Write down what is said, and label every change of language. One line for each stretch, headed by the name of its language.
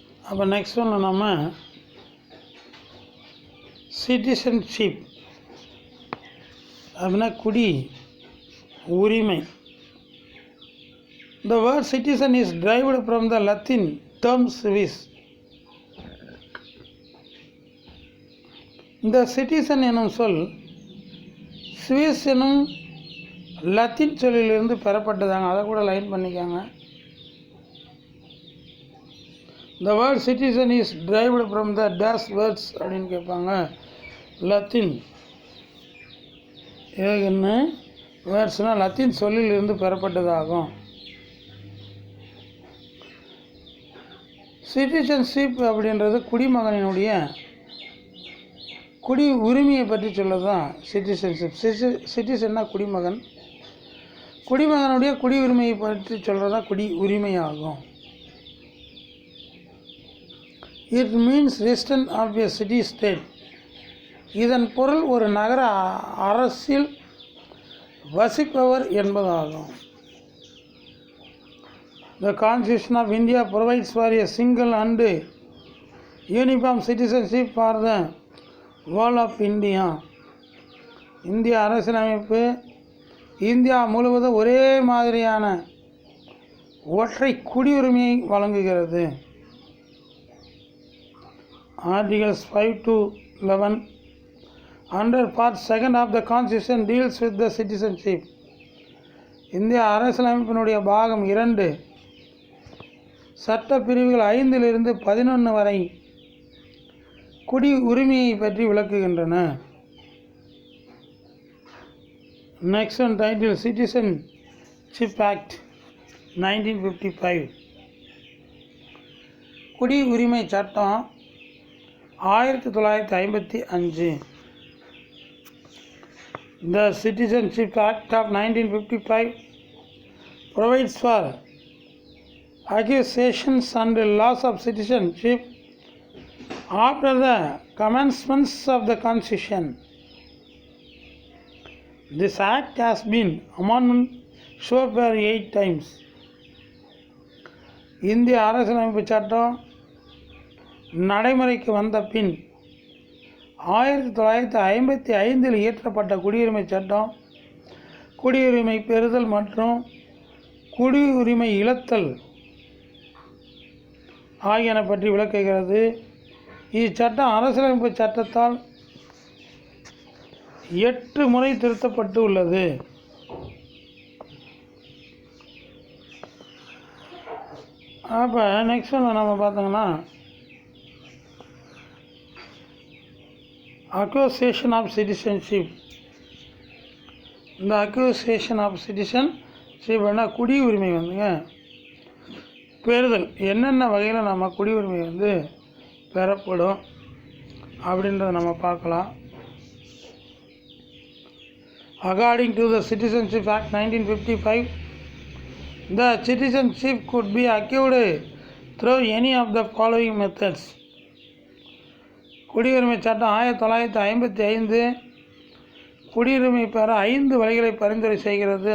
Tamil: அப்போ நெக்ஸ்ட் ஒன்று நம்ம சிட்டிசன்ஷிப் அப்படின்னா குடி உரிமை.
English: The word citizen is derived from the Latin term civis.
Tamil: இந்த சிட்டிசன் எனும் சொல் சுவிஸ் எனும் லத்தீன் சொல்லிலிருந்து பெறப்பட்டதாங்க. அதை கூட லைன் பண்ணிக்காங்க.
English: The word citizen is derived from the dash words
Tamil: அப்படின்னு கேட்பாங்க. லத்தீன் இதுக்கு என்ன வேர்ட்ஸ்னால் லத்தீன் சொல்லிலிருந்து பெறப்பட்டதாகும். சிட்டிசன்ஷிப் அப்படின்றது குடிமகனினுடைய குடி உரிமையை பற்றி சொல்ல தான் சிட்டிசன்ஷிப். சிட்டிசன்னா குடிமகன், குடிமகனுடைய குடி உரிமையை பற்றி சொல்கிறது தான் குடி உரிமையாகும்.
English: It means resident of a city state.
Tamil: இதன் பொருள் ஒரு நகர அரசில் வசிப்பவர் என்பதாகும்.
English: The Constitution of India provides for a single and uniform citizenship for the whole of India.
Tamil: இந்திய அரசியலமைப்பு இந்தியா முழுவதும் ஒரே மாதிரியான ஒற்றை குடியுரிமையை வழங்குகிறது.
English: Articles 5 to 11 under Part 2 of the Constitution deals with the citizenship.
Tamil: இந்திய அரசியலமைப்பினுடைய பாகம் 2 சட்ட பிரிவுகள் 5 to 11 வரை குடி உரிமையை பற்றி விளக்குகின்றன.
English: Next one title Citizenship Act 1955.
Tamil: குடி உரிமை சட்டம் 1955.
English: The Citizenship Act of 1955 provides for acquisitions and loss of citizenship after the commencement of the Constitution. This act has been amended so far 8 times.
Tamil: இந்திய அரசியலமைப்பு சட்டம் நடைமுறைக்கு வந்த பின் 1955 இயற்றப்பட்ட குடியுரிமை சட்டம் குடியுரிமை பெறுதல் மற்றும் குடியுரிமை இழத்தல் ஆகியன பற்றி விளக்குகிறது. இச்சட்டம் அரசியலமைப்பு சட்டத்தால் 8 முறை திருத்தப்பட்டு உள்ளது. அப்போ நெக்ஸ்ட் ஒன்று நம்ம பார்த்தோங்கன்னா அக்யூசேஷன் ஆஃப் சிட்டிசன்ஷிப். இந்த அக்யூசேஷன் ஆஃப் சிட்டிசன்ஷிப்னா குடி உரிமை வந்துங்க பெறுதல். என்னென்ன வகையில் நம்ம குடியுரிமை பெறப்படும் அப்படின்றத நம்ம பார்க்கலாம்.
English: According to the Citizenship Act 1955, the citizenship could be acquired through any of the following methods.
Tamil: குடியுரிமை சட்டம் 1955 குடியுரிமை பெற 5 வழிகளை பரிந்துரை செய்கிறது.